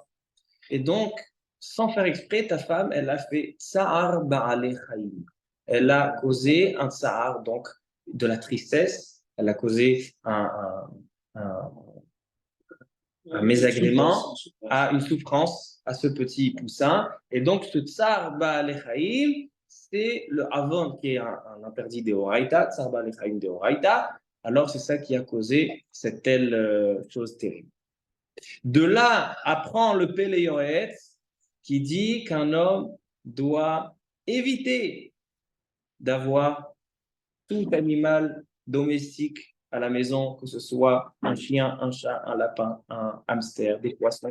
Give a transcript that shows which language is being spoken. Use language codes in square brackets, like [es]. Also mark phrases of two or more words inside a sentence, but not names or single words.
[fr] Et donc, sans faire exprès, ta femme, elle a fait [he] צער בעלי חיים. [fr] Elle a causé un tsa'ar, donc de la tristesse. Elle a causé un mésagrément, à une souffrance à ce petit poussin. Et donc, ce [he] צער בעלי חיים, [fr] c'est le avon qui est un interdit d'Eoraita, [he] צער בעלי חיים דאורייתא. [fr] Alors, c'est ça qui a causé cette telle chose terrible. De là apprend le Pele Yoetz qui dit qu'un homme doit éviter d'avoir tout animal domestique à la maison, que ce soit un chien, un chat, un lapin, un hamster, des poissons.